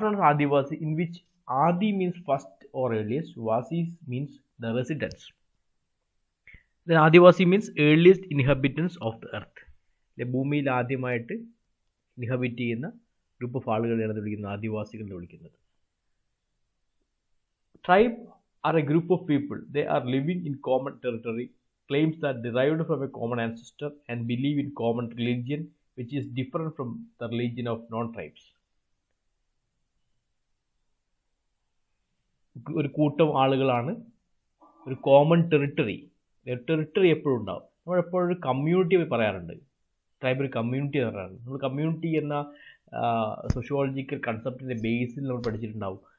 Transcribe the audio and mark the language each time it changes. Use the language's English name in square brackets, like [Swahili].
[English] Adivasi, in which adi means first or earliest, vasis means the residents. Adivasi means earliest inhabitants of the earth. [Malayalam] ഭൂമിയിൽ ആദ്യമായിട്ട് ഇൻഹബിറ്റ് ചെയ്യുന്ന group of ആളുകളെയാണ് വിളിക്കുന്നത് ആദിവാസികൾ എന്ന് വിളിക്കുന്നത്. [English] Tribe are a group of people. They are living in common territory, claims that derived from a common ancestor, and believe in common religion which is different from the religion of non-tribes. [Malayalam] ഒരു കൂട്ടം ആളുകളാണ്, ഒരു common territory. Territory എപ്പോഴും ഉണ്ടാവും. നമ്മളെപ്പോഴും ഒരു community പറയാറുണ്ട്, tribal community എന്ന് പറയാറുണ്ട്. നമ്മൾ കമ്മ്യൂണിറ്റി എന്ന സോഷ്യോളജിക്കൽ കൺസെപ്റ്റിൻ്റെ ബേസിൽ നമ്മൾ പഠിച്ചിട്ടുണ്ടാവും.